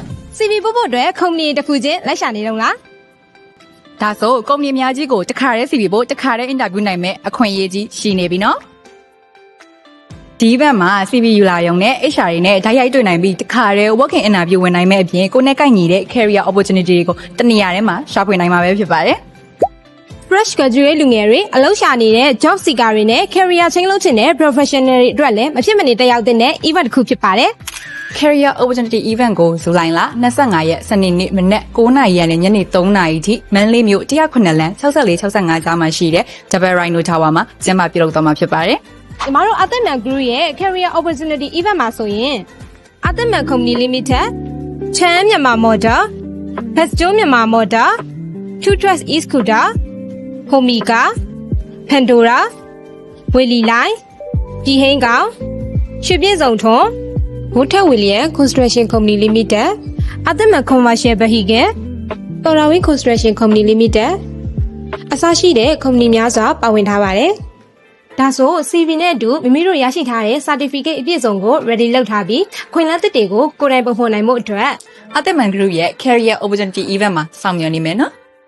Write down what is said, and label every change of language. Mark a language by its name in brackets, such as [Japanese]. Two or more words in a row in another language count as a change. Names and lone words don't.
[Burmese] CV ပို့ဖို့အတွက်ကုမ္ပဏီတစ်ခုချင်းလိုက်ရှာနေတော့လား ဒါဆိုကုမ္ပဏီအများကြီးကိုတခါတည်း CV ပို့တခါတည်း interview နိုင်မဲ့အခွင့်အရေးကြီးရှိနေပြီနော်ဒီဘက်မှာ CV ယူလာရုံနဲ့ HR တွေနဲ့ဓာတ်ရိုက်တွေ့နိုင်ပြီးတခါတည်း [English] working interview [Burmese] ဝင်နိုင်မဲ့အပြင်ကိုယ်နဲ့ကိုက်ညီတဲ့ [English] career opportunity [Burmese] တွေကိုတနေရာထဲမှာရှာဖွေနိုင်မှာပဲဖြစ်ပါတယ် [English] fresh graduate [Burmese] လူငယ်တွေအလုပ်ရှာနေတဲ့ [English] job seeker [Burmese] တွေနဲ့ [English] career change [Burmese] လုပ်ချင်တဲ့ professional တွေအတွက်လည်းမဖြစ်မနေတက်ရောက်တဲ့ event တစ်ခုဖြစ်ပါတယ် [English] career opportunity event [Burmese] ကိုဇူလိုင်လ25ရက်စနေနေ့မနက်9:00နာရီကနေညနေ3:00နာရီထိမန္တလေးမြို့109လမ်း6465ကြားမှာရှိတဲ့ Double Rhino Tower မှာကျင်းပပြုလုပ်သွားမှာဖြစ်ပါတယ် ဒီမှာတော့အသက်မြန် group ရဲ့ [English] career opportunity event [Burmese] မှာဆိုရင်အသက်မြန် company limited ချမ်းမြန်မာ motor best joe မြန်မာ motor two trust e scooter homika pandora ဝေလီလိုင်းဒီဟင်းကောင်ရွှေပြည့်စုံထွန်းဝတ်ထက်ဝီလျံ construction company limited အသက်မြန် commercial vehicle တော်ရဝင်း construction company limited အစရှိတဲ့ company များစွာပါဝင်ထားပါတယ်ဒါဆို CV နဲ့အတူမိမိတို့ရရှိထားတဲ့ certificate အပြည့်စုံကို ready လုပ်ထားပြီးခွင့်လန်းသစ်တွေကိုကိုယ်တိုင်ပုံဖော်နိုင်မှုအတွက် အသက်မန် group ရဲ့ [English] career opportunity event [Burmese] မှာဆောင်ရွက်နေမယ်နော်